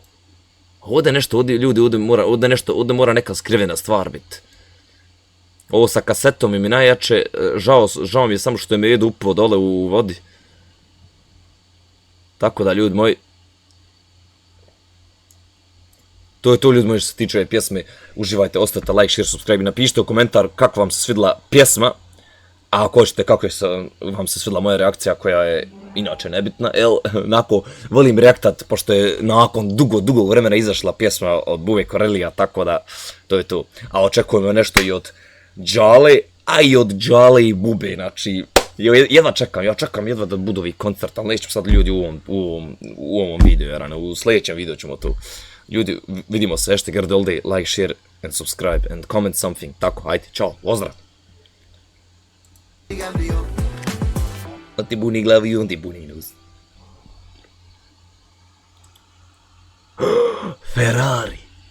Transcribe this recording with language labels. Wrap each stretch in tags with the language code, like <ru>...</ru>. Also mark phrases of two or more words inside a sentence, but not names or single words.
<bs>Ovdje nešto, ovdje mora neka skrivena stvar biti. Ovo sa kasetom mi najjače, žao mi je samo što je me jedu upao dole u vodi. Tako da, ljudi moji, to je to, ljudi moji, što se tiče ove pjesme. Uživajte, ostavite</bs> <en>like, share, subscribe</en> <bs>i napišite u komentar kako vam se svidjela pjesma. A ako hoćete kako vam se svidjela moja reakcija koja je inače nebitna, onako volim reaktat pošto je nakon dugo vremena izašla pjesma od Bube Corellija, tako da to je to. A očekujemo nešto i od Džale, a i od Džale i Bube, znači ja čekam jedva da budu ovi koncert, ali nećemo sad ljudi u ovom videu, jer u sljedećem videu ćemo to. Ljudi, vidimo se, #RDLD,</bs> <en>like, share and subscribe and comment something,</en> <bs>tako, ajde, čao, pozdrav! On ti buni glavu i on ti buni nos. Ferrari.</bs>